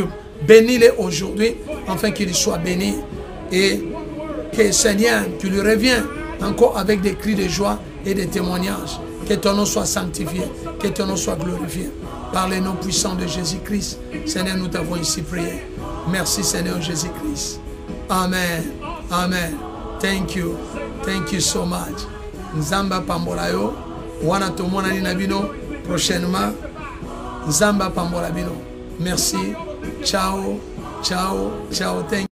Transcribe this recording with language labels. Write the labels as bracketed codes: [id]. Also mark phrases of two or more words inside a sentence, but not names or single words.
[fr] Bénis-les aujourd'hui, afin qu'ils soient bénis. Et que Seigneur, tu lui reviens encore avec des cris de joie et des témoignages. Que ton nom soit sanctifié, que ton nom soit glorifié. Par les noms puissants de Jésus-Christ, Seigneur, nous t'avons ici prié. Merci Seigneur Jésus-Christ. [en] Amen. Amen. Thank you. Thank you so much. [ln] Nzamba pambola yo. Wana tomona ni nabino prochainement. Nzamba pambola bino. Merci. Ciao. Ciao. Ciao. [en] Thank you.